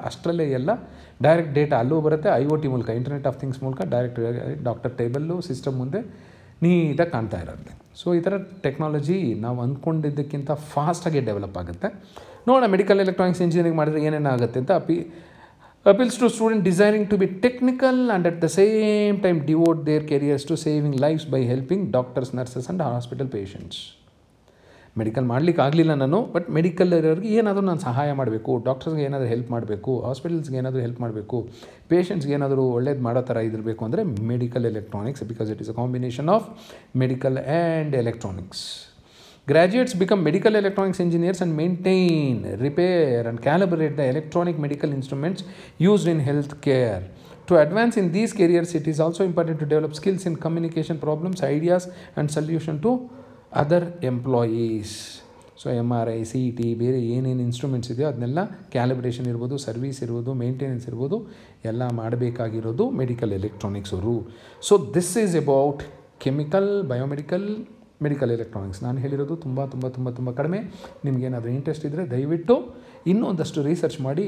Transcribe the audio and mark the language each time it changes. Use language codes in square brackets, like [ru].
[kn] ಅಷ್ಟರಲ್ಲೇ ಎಲ್ಲ direct data ಅಲ್ಲೂ ಬರುತ್ತೆ. IoT ಮೂಲಕ, ಇಂಟರ್ನೆಟ್ ಆಫ್ ಥಿಂಗ್ಸ್ ಮೂಲಕ ಡೈರೆಕ್ಟ್ ಡಾಕ್ಟರ್ ಟೇಬಲ್ಲು ಸಿಸ್ಟಮ್ ಮುಂದೆ ನೀಟಾಗಿ ಕಾಣ್ತಾ ಇರುತ್ತೆ. ಸೊ ಈ ಥರ ಟೆಕ್ನಾಲಜಿ ನಾವು ಅಂದ್ಕೊಂಡಿದ್ದಕ್ಕಿಂತ ಫಾಸ್ಟಾಗಿ ಡೆವಲಪ್ ಆಗುತ್ತೆ. ನೋಡೋಣ ಮೆಡಿಕಲ್ ಎಲೆಕ್ಟ್ರಾನಿಕ್ಸ್ ಇಂಜಿನಿಯರಿಂಗ್ ಮಾಡಿದ್ರೆ ಏನೇನಾಗುತ್ತೆ ಅಂತ. [en] appeals to students desiring to be technical and at the same time devote their careers to saving lives by helping doctors, nurses and hospital patients. [kn] Medical ಮಾಡಲಿಕ್ಕೆ ಆಗಲಿಲ್ಲ ನಾನು, but medical ಇರೋರಿಗೆ ಏನಾದರೂ ನಾನು ಸಹಾಯ ಮಾಡಬೇಕು, ಡಾಕ್ಟರ್ಸ್ಗೆ ಏನಾದರೂ ಹೆಲ್ಪ್ ಮಾಡಬೇಕು, ಹಾಸ್ಪಿಟಲ್ಸ್ಗೆ ಏನಾದರೂ ಹೆಲ್ಪ್ ಮಾಡಬೇಕು, ಪೇಷಂಟ್ಸ್ಗೆ ಏನಾದರೂ ಒಳ್ಳೇದು ಮಾಡೋ ಥರ ಇದಿರಬೇಕು ಅಂದರೆ medical electronics, [en] Because it is a combination of medical and electronics. Graduates become medical electronics engineers and maintain, repair and calibrate the electronic medical instruments used in healthcare. To advance in these careers, it is also important to develop skills in communication problems, ideas and solution to other employees. [kn] So MRI, CT, ಬೇರೆ ಏನೇನು instruments ಇದೆಯೋ ಅದನ್ನೆಲ್ಲ calibration ಇರ್ಬೋದು, service ಇರ್ಬೋದು, maintenance ಇರ್ಬೋದು, ಎಲ್ಲ ಮಾಡಬೇಕಾಗಿರೋದು medical electronics ಅವರು. [en] So this is about chemical, biomedical, medical electronics. [kn] ನಾನು ಹೇಳಿರೋದು ತುಂಬ ಕಡಿಮೆ. ನಿಮಗೇನಾದರೂ ಇಂಟ್ರೆಸ್ಟ್ ಇದ್ದರೆ ದಯವಿಟ್ಟು ಇನ್ನೊಂದಷ್ಟು ರಿಸರ್ಚ್ ಮಾಡಿ.